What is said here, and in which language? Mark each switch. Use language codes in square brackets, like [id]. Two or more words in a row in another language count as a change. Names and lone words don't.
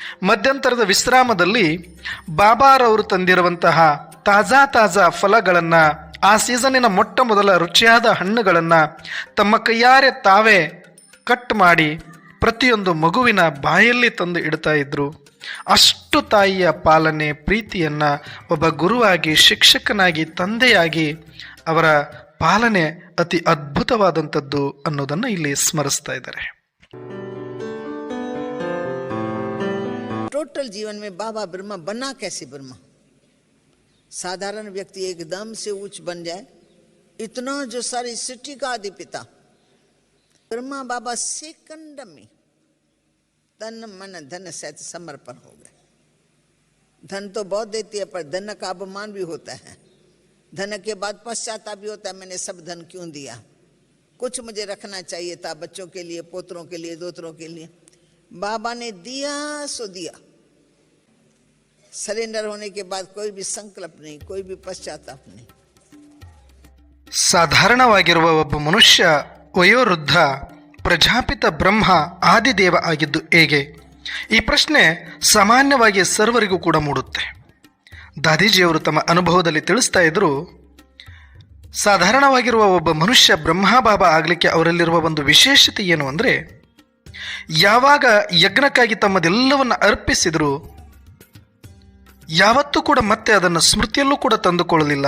[kn] ಮಧ್ಯಂತರದ ವಿಶ್ರಾಮದಲ್ಲಿ ಬಾಬಾರವರು ತಂದಿರುವಂತಹ ತಾಜಾ ಫಲಗಳನ್ನು, ಆ ಸೀಸನ್ನಿನ ಮೊಟ್ಟ ಮೊದಲ ರುಚಿಯಾದ ಹಣ್ಣುಗಳನ್ನು ತಮ್ಮ ಕೈಯಾರೆ ತಾವೇ ಕಟ್ ಮಾಡಿ ಪ್ರತಿಯೊಂದು ಮಗುವಿನ ಬಾಯಲ್ಲಿ ತಂದು ಇಡ್ತಾ ಇದ್ರು. ಅಷ್ಟು ತಾಯಿಯ ಪಾಲನೆ, ಪ್ರೀತಿಯನ್ನು ಒಬ್ಬ ಗುರುವಾಗಿ, ಶಿಕ್ಷಕನಾಗಿ, ತಂದೆಯಾಗಿ ಅವರ ಪಾಲನೆ ಅತಿ ಅದ್ಭುತವಾದಂಥದ್ದು ಅನ್ನೋದನ್ನು ಇಲ್ಲಿ ಸ್ಮರಿಸ್ತಾ ಇದ್ದಾರೆ. [hi] टोटल जीवन में बाबा ब्रह्मा बना कैसे ब्रह्मा? साधारण व्यक्ति एकदम से उच्च बन जाए, इतना जो सारी सृष्टि का आदि पिता ब्रह्मा बाबा सेकंड में तन मन धन सहित समर्पण हो गए. धन तो बहुत देती है, पर धन का अपमान भी होता है. धन के बाद पश्चाताप भी होता है, मैंने सब धन क्यों दिया, कुछ मुझे रखना चाहिए था बच्चों के लिए, पोतरों के लिए, दोतरों के लिए. बाबा ने दिया सो दिया. सरेंडर होने के बाद कोई भी संकल्प नहीं, कोई भी पश्चाताप नहीं. [kn] ಸಾಧಾರಣವಾಗಿರುವ ಒಬ್ಬ ಮನುಷ್ಯ ವಯೋವೃದ್ಧ ಪ್ರಜಾಪಿತ ಬ್ರಹ್ಮ ಆದಿದೇವ ಆಗಿದ್ದು ಹೇಗೆ? ಈ ಪ್ರಶ್ನೆ ಸಾಮಾನ್ಯವಾಗಿ ಸರ್ವರಿಗೂ ಕೂಡ ಮೂಡುತ್ತೆ. ದಾದೀಜಿಯವರು ತಮ್ಮ ಅನುಭವದಲ್ಲಿ ತಿಳಿಸ್ತಾ ಇದ್ರು, ಸಾಧಾರಣವಾಗಿರುವ ಒಬ್ಬ ಮನುಷ್ಯ ಬ್ರಹ್ಮಬಾಬಾ ಆಗಲಿಕ್ಕೆ ಅವರಲ್ಲಿರುವ ಒಂದು ವಿಶೇಷತೆ ಏನು ಅಂದರೆ, ಯಾವಾಗ ಯಜ್ಞಕ್ಕಾಗಿ ತಮ್ಮದೆಲ್ಲವನ್ನು ಅರ್ಪಿಸಿದ್ರು ಯಾವತ್ತೂ ಕೂಡ ಮತ್ತೆ ಅದನ್ನು ಸ್ಮೃತಿಯಲ್ಲೂ ಕೂಡ ತಂದುಕೊಳ್ಳಲಿಲ್ಲ.